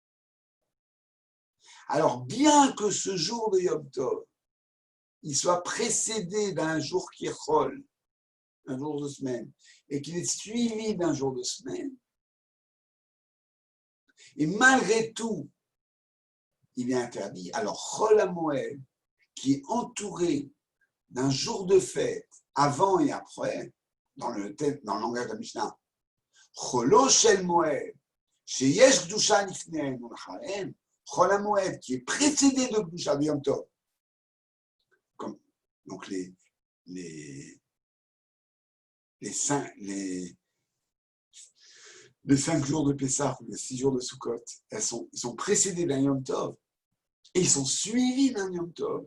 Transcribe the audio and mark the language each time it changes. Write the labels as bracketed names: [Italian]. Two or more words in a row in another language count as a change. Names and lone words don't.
[French] Alors, bien que ce jour de [Hebrew] יום טוב, [French] il soit précédé d'un jour qui roule, un jour de semaine, et qu'il est suivi d'un jour de semaine, et malgré tout, il est interdit. Alors, [Hebrew] חול המועד, [French] qui est entouré d'un jour de fête avant et après, dans le langage de la Mishnah, [Hebrew] חולו של מועד, שיש קדושה לפניו ולאחריו, חול המועד, [French] qui est précédé de Kedusha de [Hebrew] יום טוב. [French] Donc les 5 jours de Pessah ou les 6 jours de Sukkot, ils sont précédés d'un [Hebrew] יום טוב [French] et ils sont suivis d'un [Hebrew] יום טוב.